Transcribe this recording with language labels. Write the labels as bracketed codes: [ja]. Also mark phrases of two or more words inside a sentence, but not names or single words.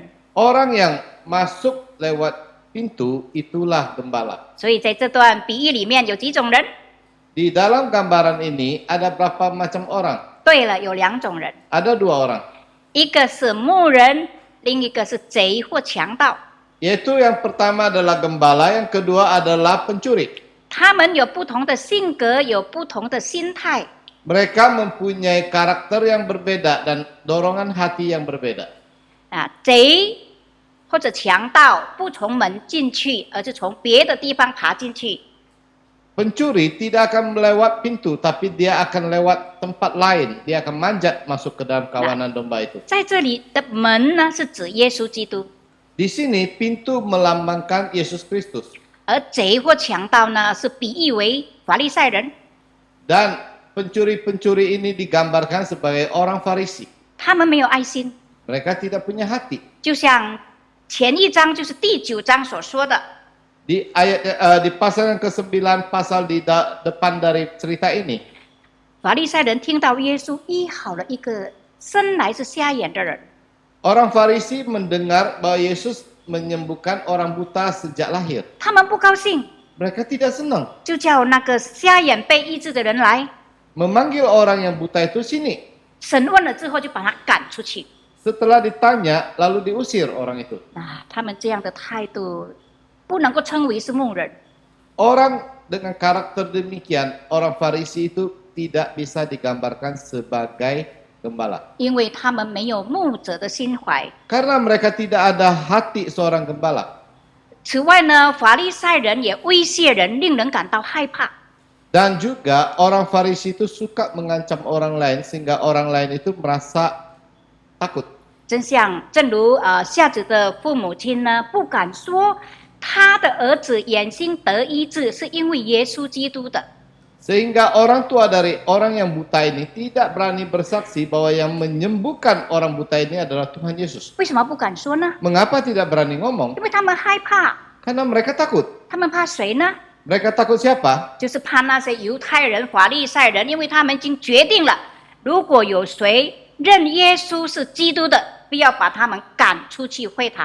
[id] Orang yang masuk lewat pintu itulah gembala. [zh] 所以在这段比喻里面有几种人？ [id] Di dalam gambaran ini ada berapa macam orang? [zh] 对了，有2种人， [id] Ada 2 orang. [zh] 一个是牧人，另一个是贼或强盗。 [id] Yaitu yang pertama adalah gembala, yang kedua adalah pencuri. [zh] 他们有不同的性格，有不同的心态。 [id] Mereka mempunyai karakter yang berbeda dan dorongan hati yang berbeda. [zh] 贼或者强盗不从门进去，而是从别的地方爬进去。 [id] Pencuri tidak akan melewat pintu, tapi dia akan lewat tempat lain. Dia akan manjat masuk ke dalam kawanan domba itu. [zh] 在这里的门呢，是指耶稣基督， [id] Di sini pintu melambangkan Yesus Kristus. [zh] 而贼或强盗呢，是比喻为法利赛人。 [id] Dan pencuri-pencuri ini digambarkan sebagai orang Farisi. [zh] 他们没有爱心， [id] Mereka tidak punya hati. [zh] 就像前1章就是第9章所说的， [id] Di pasal yang ke-9 pasal di depan dari cerita ini, [zh] 法利赛人听到耶稣医好了一个生来是瞎眼的人， [id] orang Farisi mendengar bahwa Yesus menyembuhkan orang buta sejak lahir. [zh] 他们不高兴， [id] Mereka tidak senang. [zh] 就叫那个瞎眼被医治的人来 [id] Memanggil orang yang buta itu sini. [zh] 审问了之后，就把他赶出去。 [id] Setelah ditanya, lalu diusir orang itu. [zh] 他们这样的态度不能够称为是牧人。 [id] Orang dengan karakter demikian, orang Farisi itu tidak bisa digambarkan sebagai gembala. [zh] 因为他们没有牧者的心怀。 [id] Karena mereka tidak ada hati seorang gembala. [zh] 此外呢，法利赛人也威胁人，令人感到害怕。 [id] Dan juga orang Farisi itu suka mengancam orang lain sehingga orang lain itu merasa takut. [zh] 正如夏子的父母亲呢，不敢说他的儿子眼睛得医治，是因为耶稣基督的。 [id] Sehingga orang tua dari orang yang buta ini tidak berani bersaksi bahwa yang menyembuhkan orang buta ini adalah Tuhan Yesus. [zh] 为什么不敢说呢？ [id] Mengapa tidak berani ngomong? [zh] 因为他们害怕。 [id] Karena mereka takut. [zh] 他们怕谁呢？ [id] Mereka takut siapa? [zh] 就是怕那些犹太人、法利赛人，因为他们已经决定了，如果有谁认耶稣是基督的，必要把他们赶出去会堂。